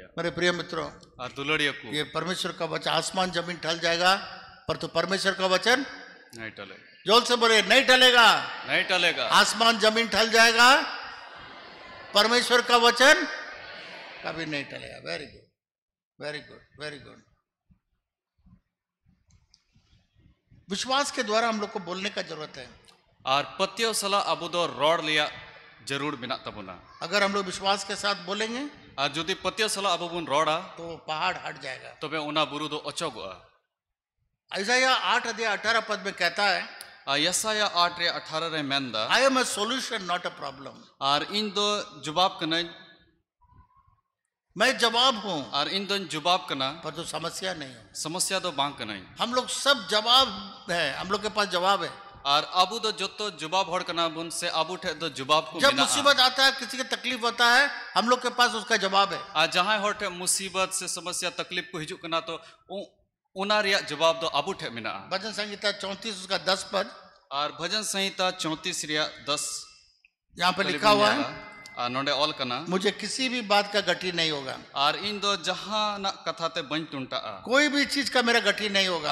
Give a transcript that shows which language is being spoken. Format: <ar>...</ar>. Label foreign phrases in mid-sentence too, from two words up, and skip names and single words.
<hi>मेरे प्रिय मित्रों,</hi> <sat>आर दुलड़िया को</sat> <hi>ये परमेश्वर का वचन, आसमान जमीन टल जाएगा पर तो परमेश्वर का वचन नहीं टलेगा, जोर से बोले नहीं टलेगा। नहीं टलेगा। आसमान जमीन टल जाएगा, परमेश्वर का वचन कभी नहीं टलेगा।</hi> <en>very good very good very good.</en> <hi>विश्वास के द्वारा हम लोग को बोलने का जरूरत है।</hi> <sat>आर पत्यो सला अबु दो रोड लिया जरूर बिना तबुना।</sat> <hi>अगर हम लोग विश्वास के साथ बोलेंगे</hi> <sat>आर जुदी पत्यो सला अबु बुन रोडा</sat> <hi>तो पहाड़ हट जाएगा।</hi> <sat>तबे उना बुरु दो अचोगुआ।</sat> <hi>यशायाह 8 अध्याय 18 पद में कहता है</hi> <sat>यसाया 8 रे 18 रे मेंदा</sat> <en>I am a solution not a problem.</en> <sat>आर इन दो जुबाब कना</sat> <hi>मैं जवाब हूं</hi> <sat>आर इन दो जुबाब कना</sat> <hi>पर तो समस्या नहीं है।</hi> <sat>समस्या दो बांग कना</sat> <hi>हम लोग सब जवाब है, हम लोग के पास जवाब है।</hi> <sat>आर अबु दो जोतो जुबाब हड़ कना बुन से अबु ठे दो जुबाब को</sat> <hi>जब मुसीबत आता है, किसी की तकलीफ होता है, हम लोग के पास उसका जवाब है।</hi> <sat>आ जहां हड़ ठे मुसीबत से समस्या तकलीफ को हिजु कना तो उना रिया जवाब दो अबु ठे मिना।</sat> <hi>भजन संहिता 34 उसका 10 पद</hi> <sat>और भजन संहिता 34 रिया 10</sat> <hi>यहाँ पे लिखा हुआ है</hi> <sat>नोडे ऑल कना</sat> <hi>मुझे किसी भी बात का गठी नहीं होगा।</hi> <sat>और इन दो जहां ना कथा ते बन टुंटा</sat> <hi>कोई भी चीज का मेरा गठी नहीं होगा।</hi>